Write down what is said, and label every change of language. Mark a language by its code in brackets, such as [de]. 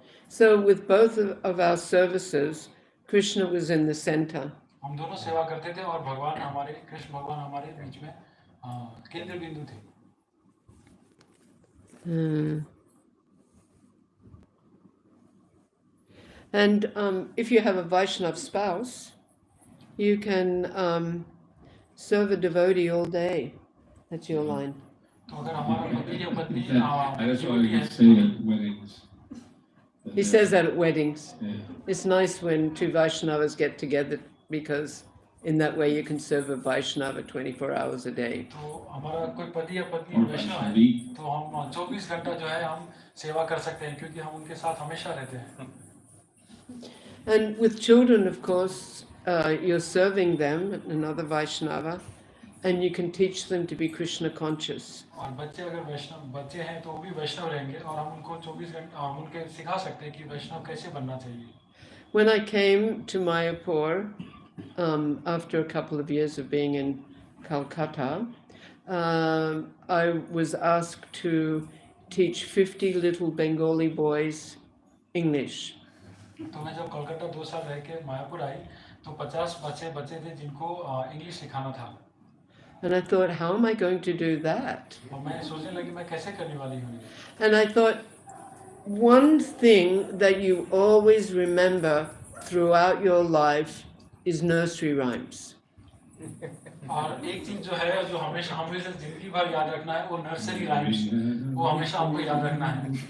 [en] So with both of our services, Krishna was in the center. [hi] हम दोनों सेवा करते थे और भगवान हमारे कृष्ण भगवान हमारे बीच में केंद्र बिंदु थे. [en] And if you have a Vaishnav spouse, you can serve a devotee all day. That's your line. [hi] तो अगर हमारा पति या पत्नी [en] That's why we say at weddings. He says that at weddings. Yeah. It's nice when two Vaishnavas get together because in that way you can serve a Vaishnava 24 hours a day. [hi] तो हमारा कोई पति या पत्नी वैष्णव है तो हम 24 घंटा जो है हम सेवा कर सकते हैं क्योंकि हम उनके साथ हमेशा रहते हैं. [en] And with children, of course, you're serving them, another Vaishnava, and you can teach them to be Krishna conscious. [hi] और बच्चे अगर बच्चे हैं तो वो भी वैष्णव रहेंगे और हम उनको 24 घंटे हम उनके सिखा सकते हैं कि वैष्णव कैसे बनना चाहिए. [en] When I came to Mayapur, after a couple of years of being in Calcutta, I was asked to teach 50 little Bengali boys English. [hi] तो मैं जब कोलकाता 2 साल रह के मायापुर आई तो 50 बच्चे थे जिनको इंग्लिश सिखाना था. [en] And I thought, how am I going to do that? [hi] और मैं सोचने लगी मैं कैसे करने वाली हूँ. [en] And I thought, one thing that you always remember throughout your life is nursery rhymes. [hi] और एक चीज जो है जो हमेशा जिंदगी भर याद रखना है वो नर्सरी राइम्स वो हमेशा आपको याद रखना है.